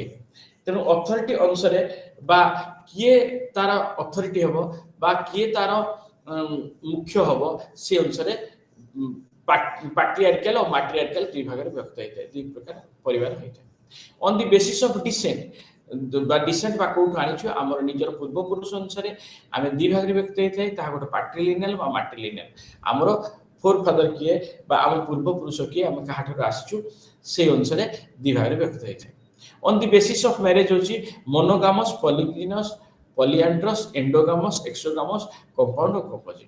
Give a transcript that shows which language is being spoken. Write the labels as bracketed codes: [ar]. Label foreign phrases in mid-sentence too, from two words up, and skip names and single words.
[or] ତେଣୁ ଅଥରିଟି ଅନୁସାରେ ବା କିଏ ତାର ଅଥରିଟି ହେବ ବା କିଏ ତାର ମୁଖ୍ୟ ହେବ ସେ ଅନୁସାରେ ପାଟ୍ରିଆର୍କାଲ ଆଉ ମାଟ୍ରିଆର୍କାଲ ଦୁଇ ଭାଗରେ ବିଭକ୍ତ ହୋଇଥାଏ, ଦୁଇ ପ୍ରକାର ପରିବାର ହୋଇଥାଏ। [en] on the basis of descent [or] ବା ଡିସେଣ୍ଟ ବା কোଉଠୁ ଆଣିଛୁ ଆମର ନିଜର ପୂର୍ବପୁରୁଷ ଅନୁସାରେ ଆମେ ଦୁଇ ଭାଗରେ ବିଭକ୍ତ ହୋଇଥାଏ, ତାହା ଗୋଟେ ପାଟ୍ରିଲିନିଆଲ ବା ମାଟ୍ରିଲିନିଆଲ। ଆମର [en] forefather [or] କିଏ ବା ଆମ ପୂର୍ବପୁରୁଷ କିଏ ଆମେ କାହାଠାରୁ ଆସିଛୁ ସେଇ ଅନୁସାରେ ଦୁଇ ଭାଗରେ ବିଭକ୍ତ ହୋଇଥାଏ। [en] on the basis of marriage [or] ହେଉଛି [en] monogamous, polygynous, polyandrous, endogamous, exogamous, compound [or] ଓ କମ୍ପୋଜିଟ୍।